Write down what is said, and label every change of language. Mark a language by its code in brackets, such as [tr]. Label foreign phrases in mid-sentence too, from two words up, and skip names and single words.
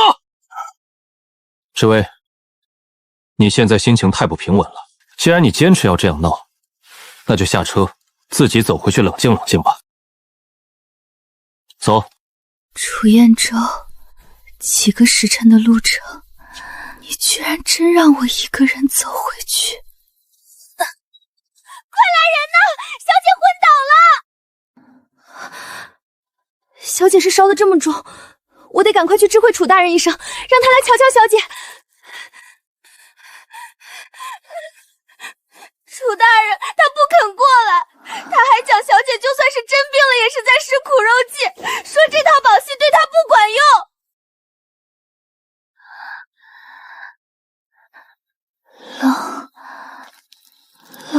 [zh] 知薇，你現在心情太不平穩了， 既然你堅持要這樣鬧，那就下車，自己走回去冷靜冷靜吧。走。楚彥州，幾個時辰的路程，你居然真讓我一個人走回去！快來人吶！ 小姐昏倒了！小姐是烧得這麼重，我得趕快去知會楚大人一聲，讓他來瞧瞧小姐。楚大人他不肯過來，他還講小姐就算是真病了也是在施苦肉計，說這套宝戏对他不管用。